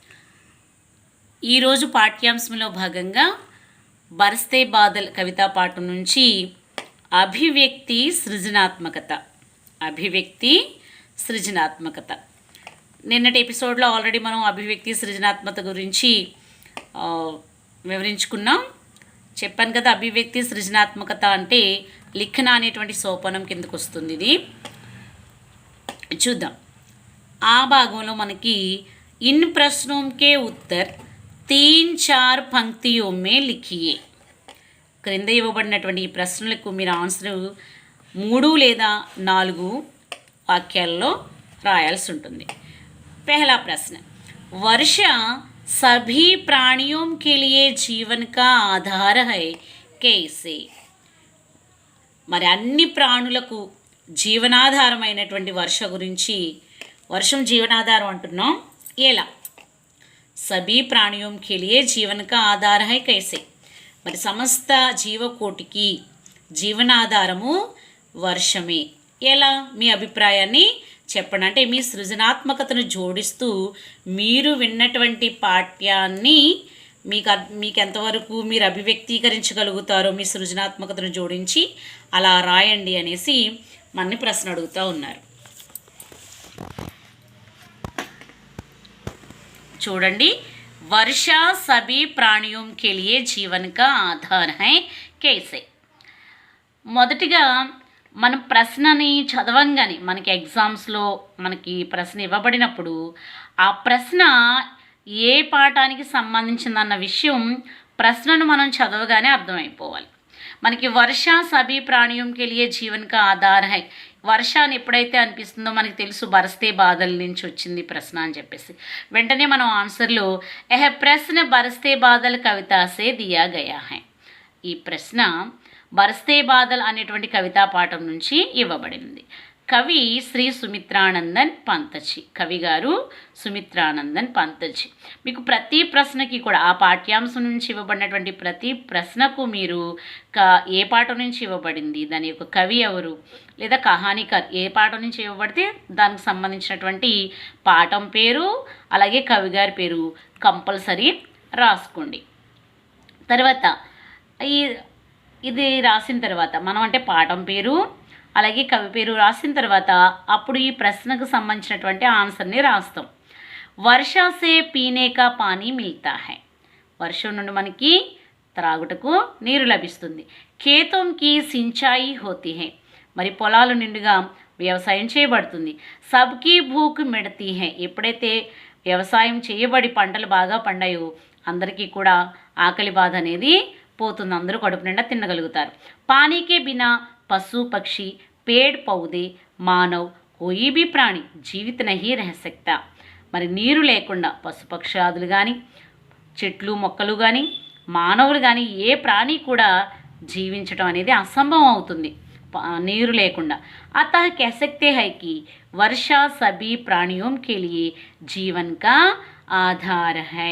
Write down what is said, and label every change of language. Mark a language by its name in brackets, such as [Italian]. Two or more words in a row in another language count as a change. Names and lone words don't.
[Telugu] ఈరోజు పాఠ్యాంశంలో భాగంగా బరస్తే బాదల్ కవితా పాఠం నుంచి అభివ్యక్తి సృజనాత్మకత నిన్నటి ఎపిసోడ్లో ఆల్రెడీ మనం అభివ్యక్తి సృజనాత్మకత గురించి వివరించుకున్నాం. చెప్పాను కదా, అభివ్యక్తి సృజనాత్మకత అంటే లిఖన అనేటువంటి సోపానం కిందకు వస్తుంది. ఇది చూద్దాం. ఆ భాగంలో మనకి [Hindi] इन प्रश्नों के उत्तर 3-4 पंक्तियों में लिखिए. [Telugu] క్రింద ఇవ్వబడినటువంటి ఈ ప్రశ్నలకు మీరు ఆన్సర్ 3 లేదా 4 వాక్యాల్లో రాయాల్సి ఉంటుంది. [Hindi] पहला प्रश्न, वर्षा सभी प्राणियों के लिए जीवन का आधार है कैसे? [Telugu] మరి అన్ని ప్రాణులకు జీవనాధారమైనటువంటి వర్ష గురించి, వర్షం జీవనాధారం అంటున్నాం, ఎలా? [Hindi] सभी प्राणियों के लिए जीवन का आधार है कैसे? [Telugu] మరి సమస్త జీవకోటికి జీవనాధారము వర్షమే. ఎలా? మీ అభిప్రాయాన్ని చెప్పండి. అంటే మీ సృజనాత్మకతను జోడిస్తూ మీరు విన్నటువంటి పాఠ్యాన్ని మీకు ఎంతవరకు మీరు అభివ్యక్తీకరించగలుగుతారో మీ సృజనాత్మకతను జోడించి అలా రాయండి అనేసి మనని ప్రశ్న అడుగుతూ ఉన్నారు. చూడండి, [Hindi] वर्षा सभी प्राणियों के लिए जीवन का आधार है कैसे. [Telugu] మొదటిగా మనం ప్రశ్నని చదవంగానే మనకి ఎగ్జామ్స్లో మనకి ప్రశ్న ఇవ్వబడినప్పుడు ఆ ప్రశ్న ఏ పాఠానికి సంబంధించిందన్న విషయం ప్రశ్నను మనం చదవగానే అర్థమైపోవాలి. మనకి [Hindi] वर्षा सभी प्राणियों के लिए जीवन का आधार है, [Telugu] వర్ష అని ఎప్పుడైతే అనిపిస్తుందో మనకి తెలుసు బరస్తే బాదల్ నుంచి వచ్చింది ప్రశ్న అని చెప్పేసి వెంటనే మనం ఆన్సర్లో [Hindi] यह प्रश्न बरसते बादल कविता से दिया गया है. [Telugu] ఈ ప్రశ్న బరస్తే బాదల్ అనేటువంటి కవితా పాఠం నుంచి ఇవ్వబడింది. కవి శ్రీ సుమిత్రానందన్ పంతజీ, కవి గారు సుమిత్రానందన్ పంతజీ. మీకు ప్రతి ప్రశ్నకి కూడా ఆ పాఠ్యాంశం నుంచి ఇవ్వబడినటువంటి ప్రతి ప్రశ్నకు మీరు ఏ పాఠం నుంచి ఇవ్వబడింది, దాని యొక్క కవి ఎవరు, లేదా కహానికర్ ఏ పాఠం నుంచి ఇవ్వబడితే దానికి సంబంధించినటువంటి పాఠం పేరు అలాగే కవి గారి పేరు కంపల్సరీ రాసుకోండి. తర్వాత ఇది రాసిన తర్వాత మనం అంటే పాఠం పేరు అలాగే కవి పేరు రాసిన తర్వాత అప్పుడు ఈ ప్రశ్నకు సంబంధించినటువంటి ఆన్సర్ని రాస్తాం. [Hindi] वर्षा से पीने का पानी मिलता है, [Telugu] వర్షం నుండి మనకి త్రాగుటకు నీరు లభిస్తుంది. [Hindi] खेतों की सिंचाई होती है, [Telugu] మరి పొలాలు నిండుగా వ్యవసాయం చేయబడుతుంది. [Hindi] सबकी भूख मिटती है, [Telugu] ఎప్పుడైతే వ్యవసాయం చేయబడి పంటలు బాగా పండాయో అందరికీ కూడా ఆకలి బాధ అనేది పోతుంది, అందరూ కడుపు నిండా తినగలుగుతారు. [Hindi] पानी के बिना पशु पक्षी पेड़ पौधे मानव कोई भी प्राणी जीवित नहीं रह सकता. [Telugu] మరి నీరు లేకుండా పశుపక్షాదులు కానీ చెట్లు మొక్కలు కానీ మానవులు కానీ ఏ ప్రాణి కూడా జీవించడం అనేది అసంభవం అవుతుంది నీరు లేకుండా. [Hindi] अतः కह सकते हैं कि वर्षा सभी प्राणियों के लिए जीवन का आधार है.